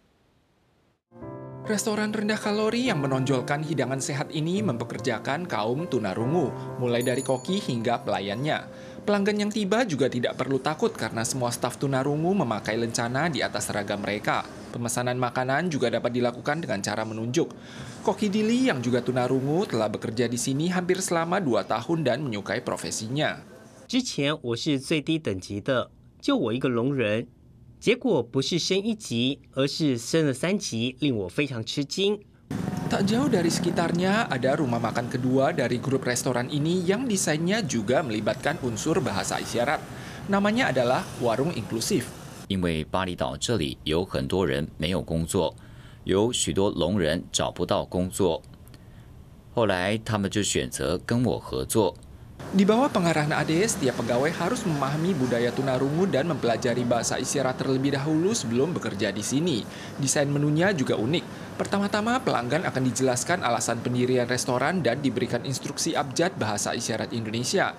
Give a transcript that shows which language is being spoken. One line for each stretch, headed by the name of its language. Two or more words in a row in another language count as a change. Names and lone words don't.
Indonesian: Restoran rendah kalori yang menonjolkan hidangan sehat ini mempekerjakan kaum tunarungu, mulai dari koki hingga pelayannya. Pelanggan yang tiba juga tidak perlu takut karena semua staf tunarungu memakai lencana di atas seragam mereka. Pemesanan makanan juga dapat dilakukan dengan cara menunjuk. Koki Dili yang juga tunarungu telah bekerja di sini hampir selama 2 tahun dan menyukai profesinya.
Chinese: 之前我是最低等级的，就我一个聋人。结果不是升1级，而是升了3级，令我非常吃惊。
Indonesian: Tak jauh dari sekitarnya ada rumah makan kedua dari grup restoran ini yang desainnya juga melibatkan unsur bahasa isyarat. Namanya adalah Warung Inklusif.
Chinese: 因为巴厘岛这里有很多人没有工作，有许多聋人找不到工作。后来他们就选择跟我合作。
Indonesian: Di bawah pengarahan Ade, setiap pegawai harus memahami budaya tunarungu dan mempelajari bahasa isyarat terlebih dahulu sebelum bekerja di sini. Desain menunya juga unik. Pertama-tama pelanggan akan dijelaskan alasan pendirian restoran dan diberikan instruksi abjad bahasa isyarat Indonesia.